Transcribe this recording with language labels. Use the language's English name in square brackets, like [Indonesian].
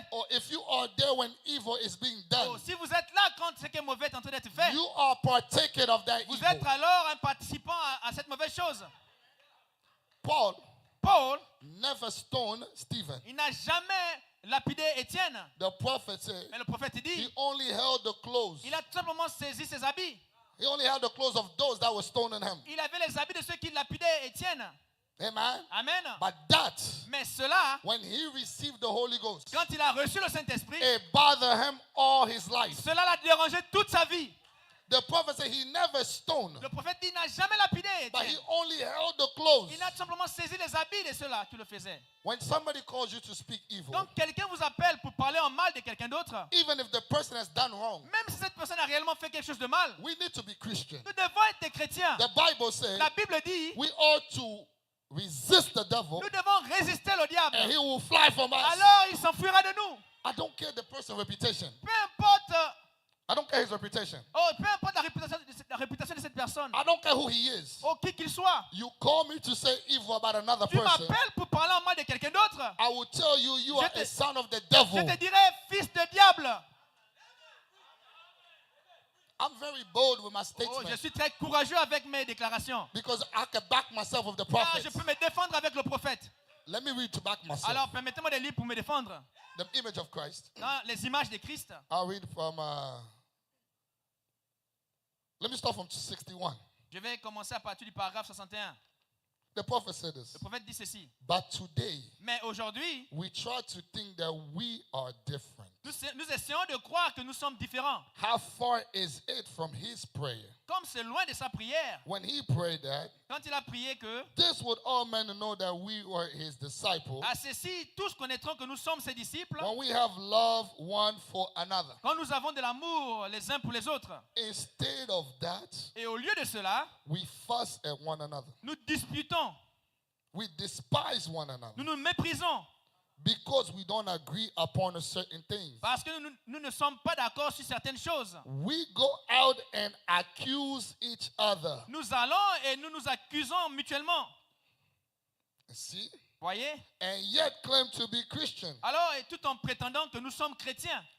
[English] or if you are there when evil is being done, [French] si vous êtes là quand ce qui est mauvais est en train d'être fait, [English] you are partaking of that [French] vous [English] evil. [French] êtes alors un participant à cette mauvaise chose. [English] Paul never stoned Stephen. [French] Il n'a jamais lapidé Étienne. [English] The prophet said [French] Mais le prophète [English] he [French] dit, [English] only held the clothes. [French] il a tout simplement saisi ses habits. [English] He only held the clothes of those that were stoning him. [French] Il avait les habits de ceux qui lapidaient Étienne. [English] Amen. [French] Amen. [English] But that, [French] Mais cela, [English] when he received the Holy Ghost, [French] quand il a reçu le Saint-Esprit, [English] it bothered him all his life. [French] cela l'a dérangé toute sa vie. [English] The prophet said he never stoned, [French] Le prophète dit, il n'a jamais lapidé [English] but he [French] Étienne. [English] only held the clothes. [French] Il a tout simplement saisi les habits de ceux-là qui le faisaient. [English] When somebody calls you to speak evil, [French] Donc quelqu'un vous appelle pour parler en mal de quelqu'un d'autre, [English] even if the person has done wrong, [French] même si cette personne a réellement fait quelque chose de mal, [English] we need to be Christian. [French] nous devons être des chrétiens. [English] The Bible says [French] La Bible dit, [English] we ought to resist the devil [French] nous devons résister le diable. [English] and he will fly from us. [French] Alors il s'enfuira de nous. [English] I don't care the person's reputation. [French] Peu importe, [English] I don't care his reputation. [French] peu importe la réputation de cette personne, [English] I don't care who he is. [French] qui qu'il soit. [English] You call me to say evil about another [French] Tu [English] person, [French] m'appelles pour parler en mal de quelqu'un d'autre. [English] I will tell you you are [French] Je te- [English] a son of the [French] Je [English] devil. [French] te dirai fils de diable. [English] I'm very bold with my [French] Je [English] statement [French] suis très courageux avec mes déclarations. [English] because I can back myself with the [French] Car [English] prophet. [French] je peux me défendre avec le prophète. [English] Let me read to back myself. [French] Alors permettez-moi de lire pour me défendre. [English] The image of Christ. [French] Dans les images de Christ. [English] I'll read from, let me start from 61. [French] Je vais commencer à partir du paragraphe 61. [English] The prophet said this. [French] Le prophète dit ceci. [English] But today, [French] Mais aujourd'hui, [English] we try to think that we are different. [French] Nous essayons de croire que nous sommes différents. [English] How far is it from his prayer? [French] Comme c'est loin de sa prière. [English] When he prayed that, [French] Quand il a prié que, [English] this would all men know that we were his disciples [French] à ceci, tous connaîtront que nous sommes ses disciples. [English] when we have love one for another. [French] Quand nous avons de l'amour les uns pour les autres. [English] Instead of that, [French] Et au lieu de cela, [English] we fuss at one another. [French] nous disputons. [English] We despise one another [French] Nous nous méprisons. [English] because we don't agree upon a certain thing. [French] Parce que nous ne sommes pas d'accord sur certaines choses. [English] We go out and accuse each other. [French] Nous allons et nous nous accusons mutuellement. [English] See? [French] Voyez? [English] And yet claim to be Christian. [French] Alors, et tout en prétendant que nous sommes chrétiens.